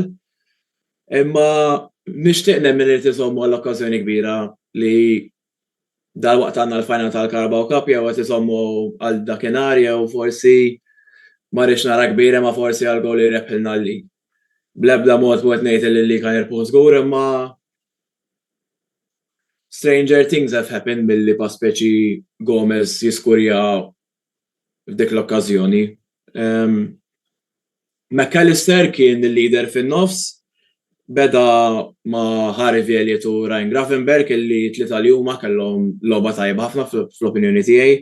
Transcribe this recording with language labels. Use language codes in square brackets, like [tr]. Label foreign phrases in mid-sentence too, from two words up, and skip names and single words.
[mt] Imma nixtieq nemmen li tiżommu għall-okkażjoni kbira li dal-waqt għandna l-final tal-Carabao Cup jew qed iżommu għal dakinhar jew forsi ma rridx nara kbira ma forsi għal gowl li rebħilna li. Bl-ebda mod wieħed ngħid li kien irpu żgur imma [en] stranger things have happened [mt] milli pa' speċi Gomez jiskurja f'dik l-okkażjoni. McAllister kien il-leader fin-nofs, beda ma' Harvey Elliott u Ryan Gravenberch illi tlieta li huma kellhom logħba tajba ħafna fl-opinjoni tiegħi.